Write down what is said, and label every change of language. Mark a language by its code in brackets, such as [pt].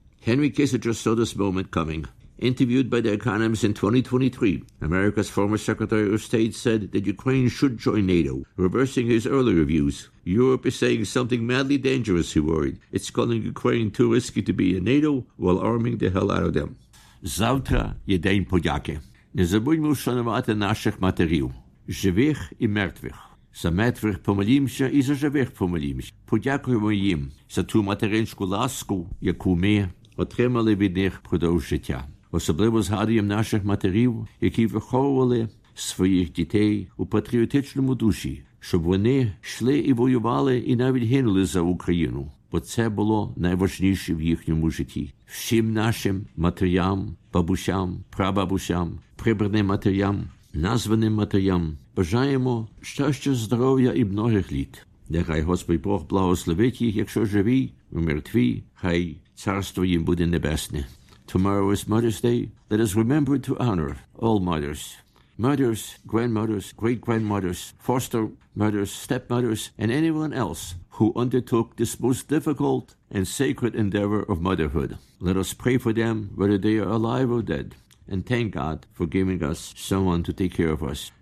[en] Henry Kissinger saw this moment coming. Interviewed by The Economist in 2023, America's former Secretary of State said that Ukraine should join NATO, reversing his earlier views. Europe is saying something madly dangerous, he worried. It's calling Ukraine too risky to be in NATO while arming the hell out of them. [uk] Завтра є день подяки. Не забудьмо вшанувати наших матерів, живих і мертвих. За мертвих помолімося і за живих помолімося. Подякуємо їм за ту материнську ласку, яку ми отримали від них впродовж життя. Особливо згадуємо наших матерів, які виховували своїх дітей у патріотичному душі, щоб вони йшли і воювали, і навіть гинули за Україну, бо це було найважніше в їхньому житті. Всім нашим матерям, бабусям, прабабусям, прибраним матерям, названим матерям бажаємо щастя, здоров'я і многих літ. Нехай Господь Бог благословить їх, якщо живі, у мертві, хай царство їм буде небесне. [en] Tomorrow is Mother's Day. Let us remember to honor all mothers. Mothers, grandmothers, great-grandmothers, foster mothers, stepmothers, and anyone else who undertook this most difficult and sacred endeavor of motherhood. Let us pray for them, whether they are alive or dead, and thank God for giving us someone to take care of us.